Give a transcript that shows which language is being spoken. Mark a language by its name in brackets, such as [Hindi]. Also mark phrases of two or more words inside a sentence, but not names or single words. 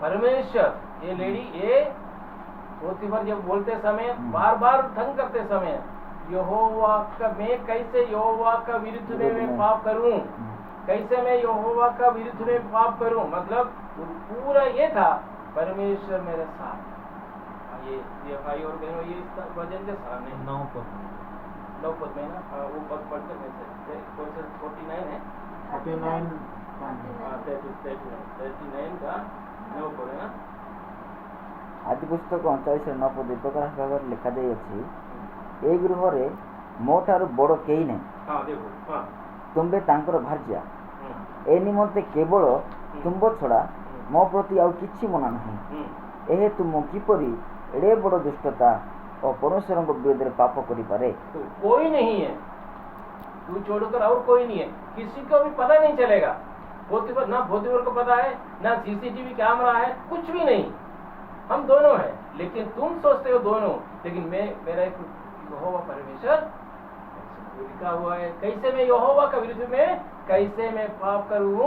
[Hindi] परमेश्वर, ये लेडी ये पोतीफर जब बोलते समय बार बार तंग करते समय, यहोवा का मैं कैसे यहोवा का विरुद्ध में मैं पाप करूं, कैसे मैं यहोवा का विरुद्ध में पाप करूं, मतलब पूरा ये था परमेश्वर मेरे साथ। ये भाई और बहनों, ये वजन के सामने 9 पद में ना वो पद पढ़ते में से कौन सा 49 है 49 39 का 9 पड़े ना। [Odia] ଆଦି ପୁସ୍ତକ 39 ପଦ ପ୍ରକାଶ ଭାବରେ ଲେଖାଯାଇଅଛି, ଏ ଗୃହରେ ମୋ ଠାରୁ ବଡ଼ କେହି ନାହିଁ, [Hindi] हाँ देखो, हाँ [Odia] ତୁମ୍ଭେ ତାଙ୍କର ଭାର୍ଯ୍ୟା। हम्म, ଏ ନିମନ୍ତେ କେବଳ ତୁମ୍ଭ ଛଡ଼ା ମୋ ପ୍ରତି ଆଉ କିଛି ମନା ନାହିଁ। ଏ ତୁମ କିପରି ଏଡ଼େ ବଡ଼ ଦୁଷ୍ଟତା ଓ ପରମେଶ୍ୱରଙ୍କ ବିରୋଧରେ ପାପ କରିପାରେ। [Hindi] तो कोई नहीं है, तू छोड़कर और कोई नहीं है, किसी को भी पता नहीं चलेगा। ना भोतीवर को पता है, ना [English] CCTV camera [Hindi] है, कुछ भी नहीं। हम दोनों हैं, लेकिन तुम सोचते हो दोनों, लेकिन मेरा एक यहोवा परमेश्वर लिखा हुआ है, कैसे मैं यहोवा का विरुद्ध में कैसे मैं पाप करूं।